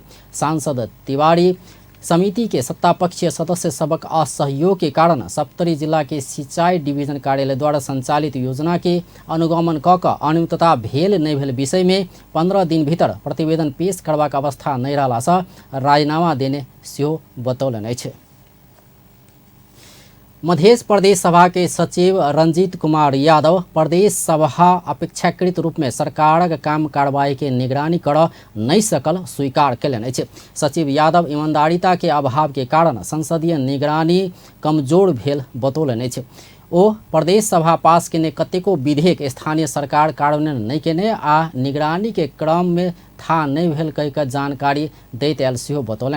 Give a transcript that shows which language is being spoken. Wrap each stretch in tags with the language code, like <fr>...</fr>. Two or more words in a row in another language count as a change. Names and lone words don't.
<mai>सांसद तिवारी समिति के सत्तापक्षीय सदस्य सबक असहयोग के कारण सप्तरी जिला के सिंचाई डिवीजन कार्यालय द्वारा संचालित योजना के अनुगमन क अनियमितता भेल नहीं भेल विषय में 15 दिन भीतर प्रतिवेदन पेश करबाक अवस्था नहीं रहला सँ राजीनामा देने सेहो बतौलन अछि। मध्य प्रदेश सभा के सचिव रंजीत कुमार यादव प्रदेश सभा अपेक्षाकृत रूप में सरकारक काम कार्रवाई के निगरानी कर नहीं सकल स्वीकार कयलनि अछि। सचिव यादव ईमानदारिता के अभाव के कारण संसदीय निगरानी कमजोर भेल बतौलनि अछि। ओ प्रदेश सभा पास केने कतेको विधेयक स्थानीय सरकार कार्यान्वयन नहीं केने आ निगरानी के क्रम में था नहीं भेल कहि कऽ जानकारी दैत आयल सेहो बतौलनि।</mai>